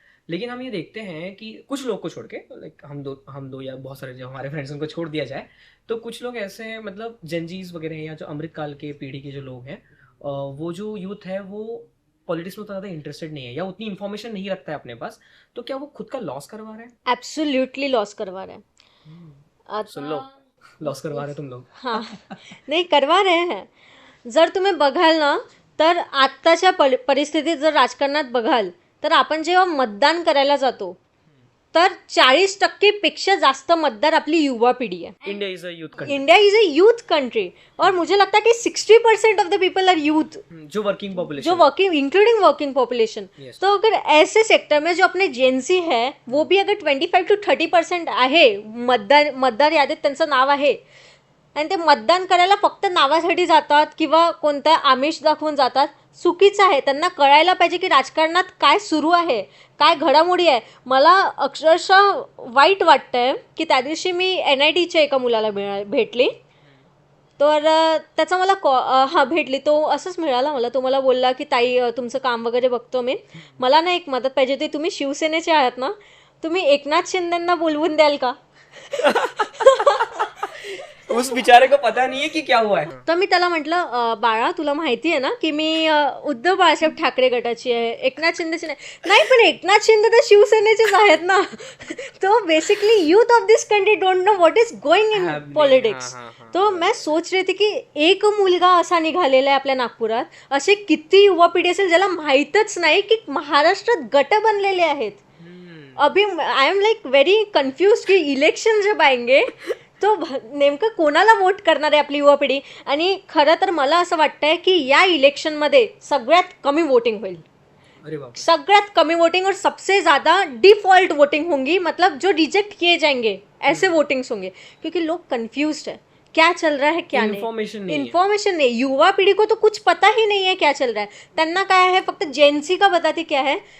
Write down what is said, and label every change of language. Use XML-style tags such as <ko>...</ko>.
<hi>लेकिन हम ये देखते हैं कि कुछ लोग को छोड़ के, लाइक हम दो या बहुत सारे जो हमारे फ्रेंड्स उनको छोड़ दिया जाए, तो कुछ लोग ऐसे हैं, मतलब जेनजीज वगैरह हैं या जो अमृत काल के पीढ़ी के जो लोग हैं, वो जो यूथ है वो पॉलिटिक्स में उतना ज़्यादा इंटरेस्टेड नहीं है या उतनी इन्फॉर्मेशन नहीं रखता है अपने पास. तो क्या वो खुद का लॉस करवा रहे हैं? एब्सोल्युटली लॉस करवा रहे हैं. सुन लो, लॉस करवा रहे हैं तुम लोग. हां, नाही करवा रहे हैं.</hi> <mr>जर तुम्ही बघाल ना, तर आत्ताच्या परिस्थितीत जर राजकारणात बघाल, तर आपण जेव्हा मतदान करायला जातो तर 40% पेक्षा जास्त मतदार आपली युवा पिढी आहे.</mr> <en>India is a youth country. India is a youth country</en> <hi>और मुझे लगता है कि</hi> <en>60% of the people are youth, जो working population, जो working including working population. Yes.</en> <hi>तो अगर ऐसे सेक्टर में जो अपने जेनसी है वो भी अगर</hi> <mr>25 to 30% आहे, मतदार यादीत त्यांचं नाव आहे, आणि ते मतदान करायला फक्त नावासाठी जातात किंवा कोणता आमिष दाखवून जातात, चुकीचं आहे. त्यांना कळायला पाहिजे की राजकारणात काय सुरू आहे, काय घडामोडी आहे. मला अक्षरशः वाईट वाटतंय की त्या दिवशी मी NITच्या एका मुलाला भेटली, तर त्याचा मला भेटली, तो असंच मिळाला मला. तो मला बोलला की ताई तुमचं काम वगैरे बघतो मी, मला ना एक मदत पाहिजे होती. तुम्ही शिवसेनेचे आहात ना, तुम्ही एकनाथ शिंदेंना बोलवून द्याल का?</mr> <hi>उस बिचारे को पता नहीं है कि क्या हुआ है.</hi> <mr>तर मी त्याला म्हटलं, बाळा तुला माहिती आहे ना की मी उद्धव बाळासाहेब ठाकरे गटाची आहे, एकनाथ शिंदेची नाही. पण एकनाथ शिंदे तर शिवसेनेचेच आहेत ना.</mr> <en>तो basically youth of this country don't know what is going in politics.</en> <hi>तो मैं सोच रही थी की</hi> <mr>एक मुलगा असा निघालेला आहे आपल्या नागपुरात, असे किती युवा पिढी असेल ज्याला माहीतच नाही की महाराष्ट्रात गट बनलेले आहेत. अभी</mr> <en>I am like very confuse</en> <mr>की इलेक्शन जब आएंगे तो नेमकं कोणाला वोट करणार आहे आपली युवा पिढी. आणि खरं तर मला असं वाटतंय की या इलेक्शनमध्ये सगळ्यात कमी वोटिंग होईल.</mr> <hi>अरे बाप</hi> <mr>सगळ्यात कमी</mr> <hi>वोटिंग और सबसे ज़्यादा डिफॉल्ट वोटिंग होंगी, मतलब जो रिजेक्ट किए जाएंगे ऐसे वोटिंग्स होंगे, क्योंकि लोग कंफ्यूज्ड है क्या चल रहा है क्या नहीं. इन्फॉर्मेशन नहीं है. इन्फॉर्मेशन नहीं. युवा पीढ़ी को तो कुछ पता ही नहीं है क्या चल रहा है.</hi> <mr>त्यांना काय है, फक्त</mr> <hi>जेनजी का बताती क्या है.</hi>